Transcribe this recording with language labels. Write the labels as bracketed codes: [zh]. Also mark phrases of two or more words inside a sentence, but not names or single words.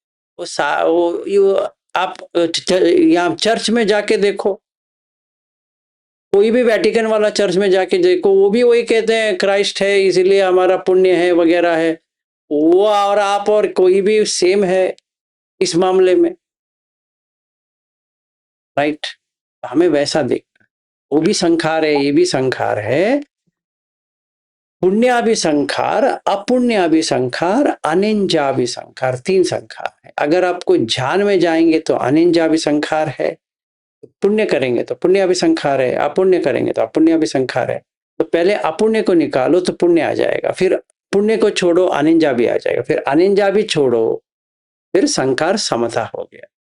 [hi] आप यहाँ चर्च में जाके देखो, कोई भी वेटिकन वाला चर्च में जाके देखो, वो भी वही कहते हैं क्राइस्ट है इसीलिए हमारा पुण्य है वगैरह है। वो और आप और कोई भी सेम है इस मामले में, राइट? हमें वैसा देखना, वो भी संखार है, ये भी संखार है। [pi] पुण्याभिसंखार, अपुण्याभिसंखार, अनिंजाभिसंखार, [hi] 3 संखार है। अगर आपको ध्यान में जाएंगे तो अनिंजाभिसंखार है, पुण्य करेंगे तो पुण्याभिसंखार है, अपुण्य करेंगे तो अपुण्याभिसंखार है। तो पहले अपुण्य को निकालो तो पुण्य आ जाएगा, फिर पुण्य को छोड़ो अनिंजा भी आ जाएगा, फिर अनिंजा भी छोड़ो, फिर संखार समता हो गया।